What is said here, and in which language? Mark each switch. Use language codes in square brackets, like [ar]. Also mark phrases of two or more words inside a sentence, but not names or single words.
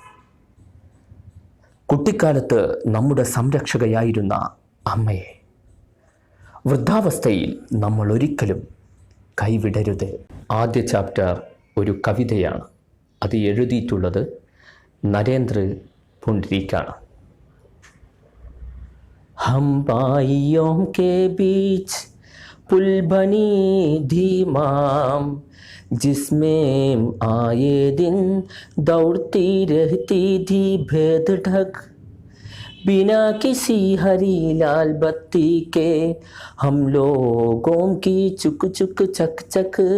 [ml] കുട്ടിക്കാലത്ത് നമ്മുടെ സംരക്ഷകയായിരുന്ന അമ്മയെ വൃദ്ധാവസ്ഥയിൽ നമ്മൾ ഒരിക്കലും കൈവിടരുത്. ആദ്യ ചാപ്റ്റർ ഒരു കവിതയാണ്. അത് എഴുതിയിട്ടുള്ളത് നരേന്ദ്ര പുണ്ഡരീക്കാണ്. [hi] हम भाइयों के बीच पुल बनी थी माम, जिसमें आए दिन दौड़ती रहती थी भेद ढक, बिना किसी हरी लाल बत्ती के हम लोगों की चुक चुक चक चक।